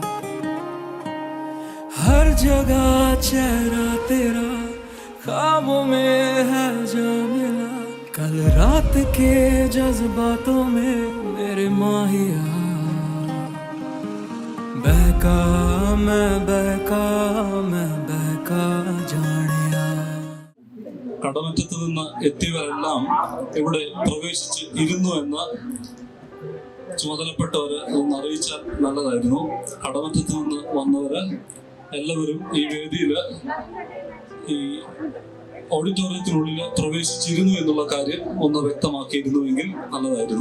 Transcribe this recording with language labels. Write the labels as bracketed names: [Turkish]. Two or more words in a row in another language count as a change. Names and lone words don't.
[Hindi] हर जगह चेहरा तेरा, ख्वाबों में है जा मिला, कल रात के जज्बातों में मेरे माहिया। बहका मैं बहका मैं बहका जानिया। [Malayalam] കടമറ്റത്ത് നിന്ന് എത്തിയവരെല്ലാം ഇവിടെ പ്രവേശിച്ച് ഇരുന്നു എന്ന് ചുമതലപ്പെട്ടവര് ഒന്ന് അറിയിച്ചാൽ നല്ലതായിരുന്നു. കടമറ്റത്ത് നിന്ന് വന്നവര് എല്ലാവരും ഈ വേദിയിൽ ഈ ഓഡിറ്റോറിയത്തിനുള്ളിൽ പ്രവേശിച്ചിരുന്നു എന്നുള്ള കാര്യം ഒന്ന് വ്യക്തമാക്കിയിരുന്നുവെങ്കിൽ നല്ലതായിരുന്നു.